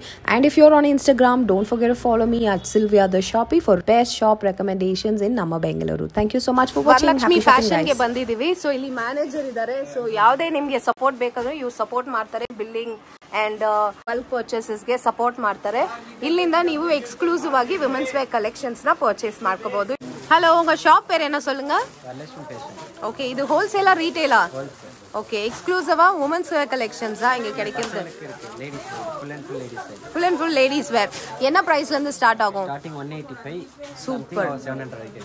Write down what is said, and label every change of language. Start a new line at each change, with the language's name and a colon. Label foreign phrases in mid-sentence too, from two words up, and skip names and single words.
English: And if you're on Instagram, don't forget to follow me at Silvia the Shoppy for best shop recommendations in ನಮ್ಮ ಬೆಂಗಳೂರು. Thank you so much for watching.
Kannada: ಲಕ್ಷ್ಮಿ ಫ್ಯಾಷನ್ ಗೆ ಬಂದಿದೀವಿ. ಸೊ ಇಲ್ಲಿ ಮ್ಯಾನೇಜರ್ ಇದ್ದಾರೆ. ಸೊ ಯಾವುದೇ ನಿಮ್ಗೆ ಸಪೋರ್ಟ್ ಬೇಕಾದ್ರೂ ಇವ್ರು ಸಪೋರ್ಟ್ ಮಾಡ್ತಾರೆ.
English: billing and bulk purchases
Kannada: ಗೆ ಸಪೋರ್ಟ್ ಮಾಡ್ತಾರೆ. ಇಲ್ಲಿಂದ ನೀವು ಎಕ್ಸ್ಕ್ಲೂಸಿವ್ ಆಗಿ
English: women's wear collections
Kannada: ನ ಪರ್ಚೇಸ್ ಮಾಡ್ಕೋಬಹುದು.
Tamil: ஹலோ, உங்க ஷாப் பேர் என்ன சொல்லுங்க? ஓகே, இது ஹோல்சேலா ரீட்டெயிலா? ஓகே, எக்ஸ்க்ளூசிவா
English: women's wear collections
Tamil: இங்க கிடைக்குது?
English: full and full ladies wear.
Tamil: என்ன பிரைஸ்ல இருந்து ஸ்டார்ட் ஆகும்?
English: starting 185. super. 700.